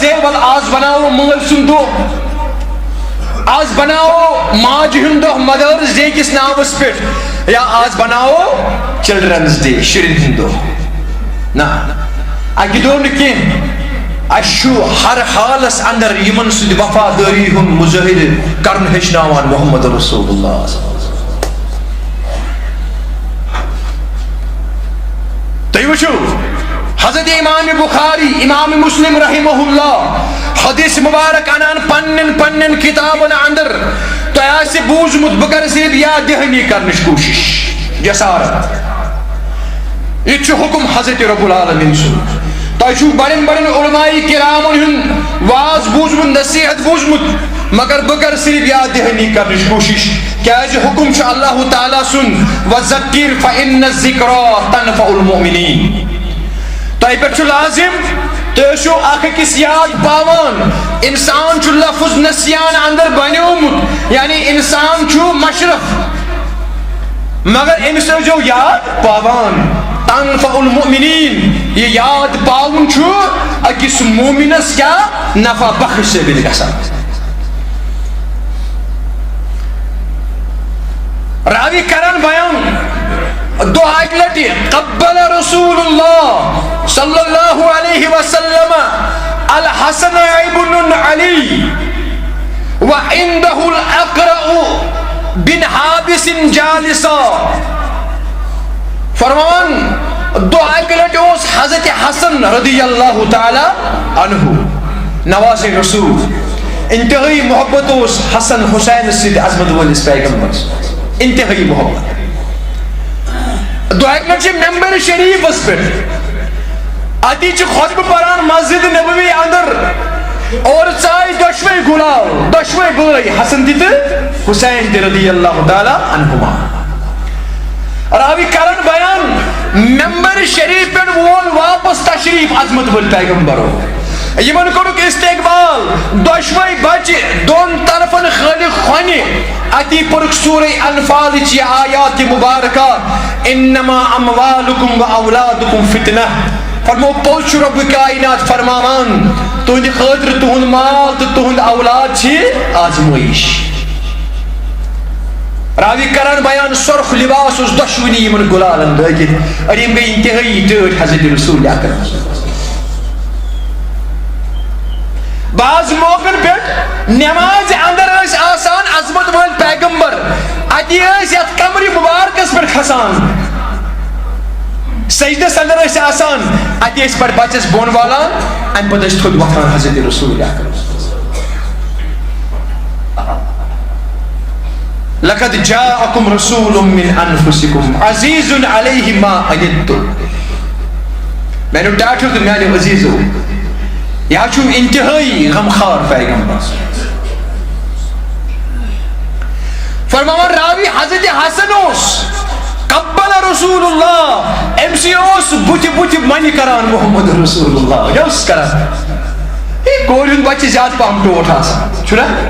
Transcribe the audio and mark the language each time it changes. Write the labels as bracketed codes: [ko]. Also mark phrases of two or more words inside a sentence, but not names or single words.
[ks] ہے ول آز بناوو مٲلۍ سُنٛد دۄہ آز بناوو ماجہِ ہُنٛد دۄہ [en] Mother's Day [ks] کِس ناوس پٮ۪ٹھ یا آز بناوو [en] Children's Day [ks] شُرٮ۪ن ہُنٛد دۄہ نہ اکہِ دۄہ نہٕ کینٛہہ اَسہِ چھُ ہر حالس اندر یِمن سۭتۍ وفادٲری ہُنٛد مُظٲہرٕ کرُن ہیٚچھناوان محمد رسول اللہ تُہۍ وٕچھِو حضرت امام بخاری امام مسلم [ar] رحمہ اللہ [ks] حدیث مبارک انان پنن کتابن اندر تۄہہِ آسہِ بوٗزمُت بہٕ کرٕ صرف یاد دہانی کرنٕچ کوٗشش جسارت یہِ چھُ حکم حضرت [ar] رب العالمین [ks] سُنٛد تۄہہِ چھُو بڑٮ۪ن بڑٮ۪ن علماء کرامن ہُنٛد واز بوٗزمُت نصیحت بوٗزمُت مگر بہٕ کرٕ صرف یاد دہانی کرنٕچ کوٗشش کیازِ حکم چھُ اللہ تعالیٰ سُنٛد [ar] وذکر فإن الذکریٰ تنفع المؤمنین [ks] تۄہہِ پٮ۪ٹھ چھُ لازم تُہۍ ٲسِو اکھ أکِس یاد پاوان انسان چھُ لفظ نسیان اندر بنیومُت یعنی انسان چھُ مشرف مگر أمِس ٲسۍزیو یاد پاوان [ar] تنفع المؤمنین [ks] یہ یاد پاوُن چھُ أکِس مومنس کیاہ نفع بخش ثٲبِت گژھان راوی کران بیان دو اکہِ لٹہِ [ar] قبل رسول اللہ صلی اللہ علیہ وسلم الحسن ابن علی وعنده الاقرع بن حابس جالسا [ks] فرمان دو اکہِ لٹہِ اوس حضرت حسن [ar] رضی اللہ تعالی عنہ [ks] نواز رسول انتہائی محبت اوس حسن حسین سۭتۍ عظمت وٲلِس پیغمبرس انتہائی محبت دو اکہِ لٹہِ چھِ ممبر شریفس پٮ۪ٹھ اتی چھِ خطبہٕ پران مسجد نبوی اندر اور ژایہِ دۄشوے گُلال دۄشوے بٲے حسن تہِ تہٕ حسین تہِ [ar] رضی اللہ تعالی عنہما [ks] راوی کرن بیان ممبر شریف پٮ۪ٹھ وول واپس تشریف عظمت وٲلۍ پیغمبرو یمن کوٚرُکھ استقبال دۄشوے بچہِ دۄن طرفن خٲلِق کھۄنہِ اتی پوٚرُکھ سورہ انفالٕچ یہِ آیات مبارکہ [ar] انما اموالکم واولادکم فتنہ [ks] فرمو پوٚز چھُ رۄبہِ کائنات فرماوان تُہنٛدِ خٲطرٕ تُہنٛد مال تہٕ تُہنٛد اولاد چھِ آزمٲیش راوی کران بیان سرخ لباس اوس دۄشوٕنی یِمن گُلالن لٲگِتھ أڑۍ یِم گٔے انتہٲئی ٹٲٹھۍ حضرت رسول اکرم بعض موقعن پٮ۪ٹھ نمازِ اندر ٲسۍ آسان عظمت وٲلۍ پیغمبر اتی ٲسۍ یتھ کمرِ مبارکس پٮ۪ٹھ کھسان سجدس اندر ٲسۍ آسان اتی ٲسۍ پتہٕ بچس بۄن والان امہِ پتہٕ ٲسۍ تھوٚد وۄتھان حضرت رسول اکرم [ar] لقد جاءكم رسول من انفسكم عزيز عليه ما عنتم [ks] میانیو ٹاٹھیو تہٕ میانیو عزیزو یہ چھُ انتہائی غمخوار پیغمبر فرماوان راوی حضرت حسن اوس [ar] قبل رسول اللہ [ks] أمۍ سی اوس بُتھِ بُتھِ منہِ کران محمد رسول اللہ یہِ اوس کران کورِ ہُنٛد بچہِ زیادٕ پہم ٹوٹھ آسان چھُنہ